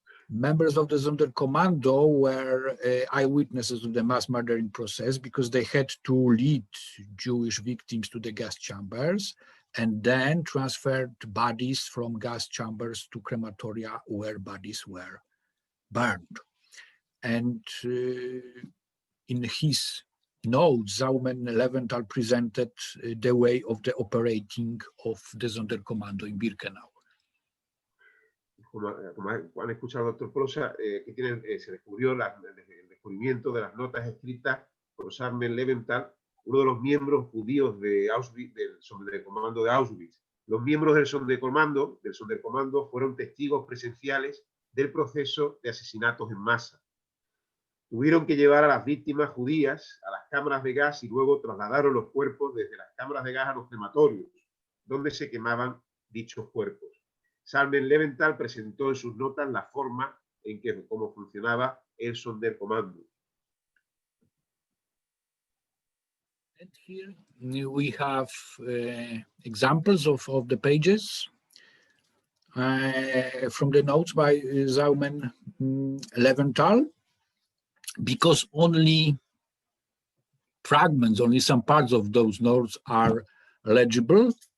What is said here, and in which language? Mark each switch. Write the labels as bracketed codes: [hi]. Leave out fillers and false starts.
[en] Members of the Sonderkommando were eyewitnesses of the mass murdering process because they had to lead Jewish victims to the gas chambers and then transferred bodies from gas chambers to crematoria where bodies were burned. And in his notes, Zalman Leventhal presented the way of the operating of the Sonderkommando in Birkenau. [es] Como han escuchado al doctor Prosa, aquí tienen, se descubrió el descubrimiento de las notas escritas por Zalman Leventhal, uno de los miembros judíos de Auschwitz, del Sonderkommando de Auschwitz. Los miembros del Sonderkommando fueron testigos presenciales del proceso de asesinatos en masa. Tuvieron que llevar a las víctimas judías a las cámaras de gas y luego trasladaron los cuerpos desde las cámaras de gas a los crematorios, donde se quemaban dichos cuerpos. Zalman Leventhal presentó en sus notas la forma en que cómo funcionaba el Sonderkommando. [en] And here we have examples of the pages from the notes by Zalman Leventhal, because only fragments, only some parts of those notes are legible.